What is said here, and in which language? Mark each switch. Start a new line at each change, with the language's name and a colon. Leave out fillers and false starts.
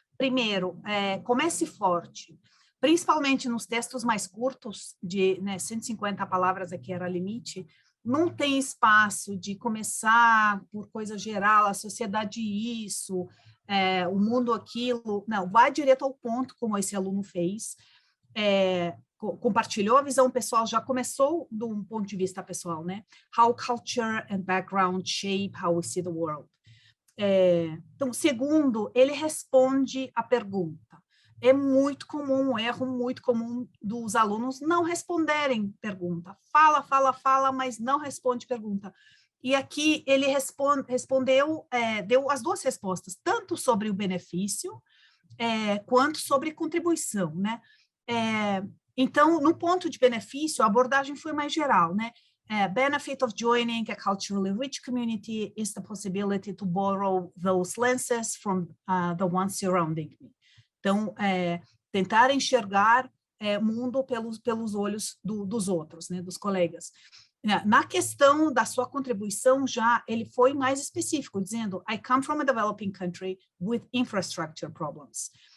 Portuguese: Primeiro, comece forte, principalmente nos textos mais curtos, de 150 palavras aqui era limite, não tem espaço de começar por coisa geral, a sociedade isso, o mundo aquilo, não, vai direto ao ponto, como esse aluno fez, compartilhou a visão pessoal, já começou de um ponto de vista pessoal, né?
English: How culture and background shape how we see the world.
Portuguese: Então, segundo, ele responde a pergunta. É muito comum, um erro muito comum dos alunos não responderem pergunta. Fala, mas não responde pergunta. E aqui ele respondeu, deu as 2 respostas, tanto sobre o benefício, quanto sobre contribuição, né? Então, no ponto de benefício, a abordagem foi mais geral, né?
English: Benefit of joining a culturally rich community is the possibility to borrow those lenses from the ones surrounding me.
Portuguese: Então, tentar enxergar o mundo pelos olhos dos outros, né, dos colegas. Na questão da sua contribuição, já ele foi mais específico, dizendo,
English: I come from a developing country with infrastructure problems.